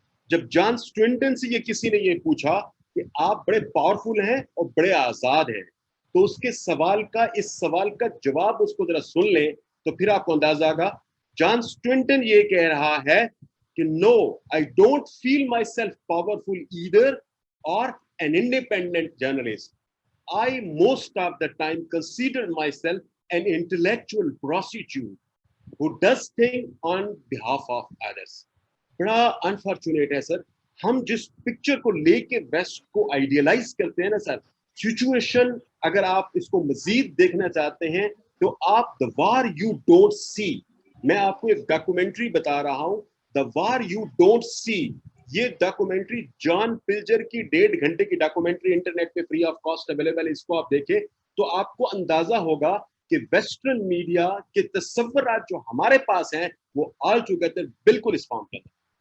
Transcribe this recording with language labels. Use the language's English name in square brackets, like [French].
[Urdu] جب جان سٹوئنٹن سے یہ کسی نے یہ پوچھا کہ آپ بڑے پاورفل ہیں اور بڑے آزاد ہیں، تو اس کے سوال کا اس سوال کا جواب اس کو ذرا سن لیں تو پھر آپ کو اندازہ آگا۔ جان سٹوئنٹن یہ کہہ رہا ہے کہ [English] No I don't feel myself powerful either or an independent journalist. I most of the time consider myself an intellectual prostitute who does things on behalf of others. [Urdu] بڑا انفارچونیٹ ہے سر، ہم جس پکچر کو لے کے ویسٹ کو آئیڈیلائز کرتے ہیں نا سر، سچویشن اگر آپ اس کو مزید دیکھنا چاہتے ہیں تو آپ The War You Don't See، میں آپ کو ایک ڈاکومنٹری بتا رہا ہوں، The War You Don't See، یہ ڈاکومنٹری جان پلجر کی 1.5 گھنٹے کی ڈاکومنٹری انٹرنیٹ پہ فری آف کاسٹ اویلیبل ہے، اس کو آپ دیکھیں تو آپ کو اندازہ ہوگا کہ ویسٹرن میڈیا کے تصورات جو ہمارے پاس ہیں وہ آل ٹوگیدر بالکل اس فارم کے اندر۔